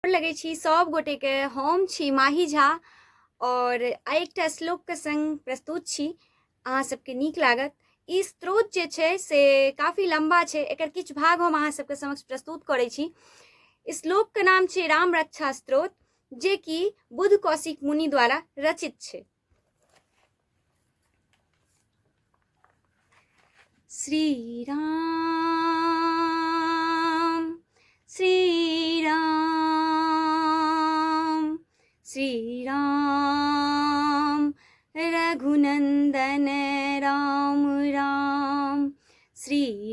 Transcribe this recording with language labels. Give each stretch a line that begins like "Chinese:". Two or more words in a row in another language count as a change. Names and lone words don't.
Maithili: लगै छी सब गोटे के। हम छी माही झा और आइ एकटा श्लोक के संग प्रस्तुत छी, अहाँ सबके नीक लागत। ई स्त्रोत जे छै से काफी लंबा छै, एकर किछु भाग हम अहाँ सबके समक्ष प्रस्तुत करै छी। श्लोक के नाम छै राम रक्षा स्त्रोत, जे कि बुध कौशिक मुनि द्वारा रचित छै। श्री राम श्री राम श्री राम रघुनंदन राम राम श्री